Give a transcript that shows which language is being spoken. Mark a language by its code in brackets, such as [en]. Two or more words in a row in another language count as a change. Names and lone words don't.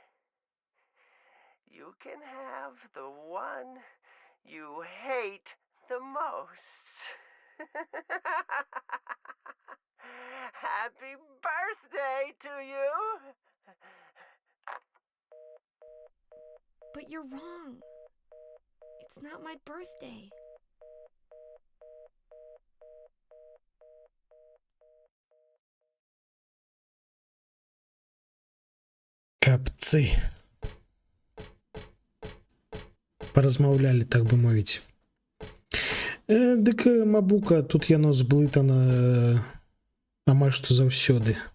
[en] You can have the one you hate the most. Happy birthday to you! But you're wrong. It's not my birthday. [be] Капцы. Паразмаўлялі, так бы мовіць. Дык мабука, тут яно зблытана амаль што заўсёды.